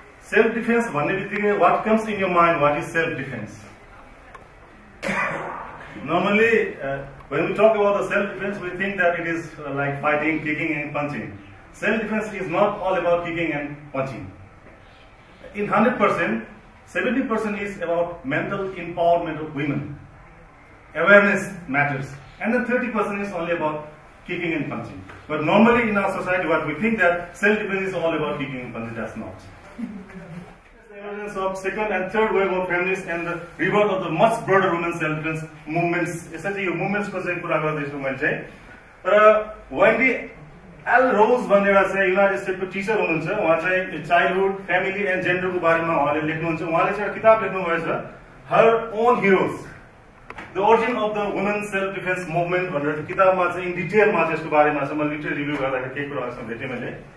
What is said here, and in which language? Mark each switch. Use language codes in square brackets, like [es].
[en] self defence [ne] भन्ने बित्तिकै [en] What comes in your mind what is self defence Normally, when we talk about the self-defense, we think that it is like fighting, kicking and punching. Self-defense is not all about kicking and punching. In 100%, 70% is about mental empowerment of women. Awareness matters. And then 30% is only about kicking and punching. But normally in our society, what we think that self-defense is all about kicking and punching. That's not. The emergence of second and third wave of feminists and the rebirth of the much broader women's self-defense movements. Essentially, your movements [ne] ko चाहिँ कुरा गर्दैछु मैले चाहिँ. र Wendy L. Rose भन्ने एउटा चाहिँ United स्टेटको टिचर हुनुहुन्छ. उहाँ चाहिँ चाइल्डहुड, फ्यामिली एन्ड जेन्डरको बारेमा उहाँले लेख्नुहुन्छ. उहाँले चाहिँ एउटा किताब लेख्नुभएको छ, Her Own Heroes, The Origin of the Women's Self-Defense Movement भनेर किताबमा चाहिँ इन डिटेलमा चाहिँ यसको बारेमा चाहिँ मैले लिटरेरी रिभ्यू गर्दाखेरि केही कुराहरुसँग भेटेँ मैले.